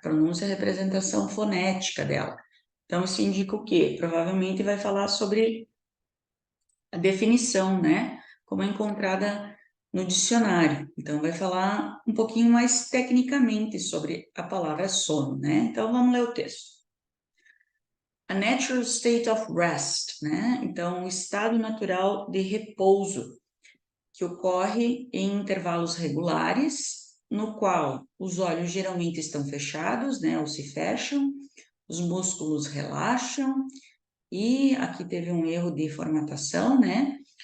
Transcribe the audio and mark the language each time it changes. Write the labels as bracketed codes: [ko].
[pt] Pronúncia é a representação fonética dela. Então, isso indica o quê? Provavelmente vai falar sobre a definição, né, como é encontrada no dicionário. Então, vai falar um pouquinho mais tecnicamente sobre a palavra sono, né? Então, vamos ler o texto. [en] A natural state of rest, né? [pt] Então, o estado natural de repouso, que ocorre em intervalos regulares, no qual os olhos geralmente estão fechados, né? Ou se fecham, os músculos relaxam, e aqui teve um erro de formatação, né?